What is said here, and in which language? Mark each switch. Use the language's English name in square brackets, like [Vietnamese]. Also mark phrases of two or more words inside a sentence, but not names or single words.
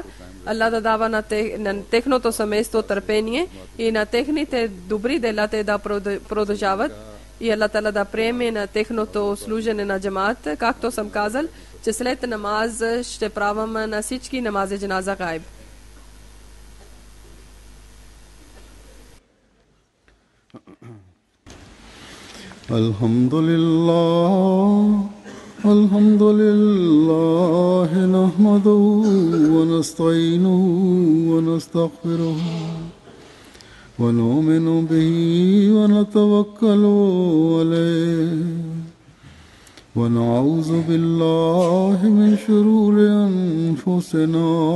[Bulgarian] Аллах да дава на техното семейство търпение и на техните добри дела те да продължават. И Аллах Таала да приеме на техното служене на джамаат. Както съм казал, че след намаз ще правим на всички намази [Arabic] جنازة غائب. الحمد لله نحمده ونستعينه ونستغفره ونؤمن به ونتوكل عليه ونعوذ بالله من شرور أنفسنا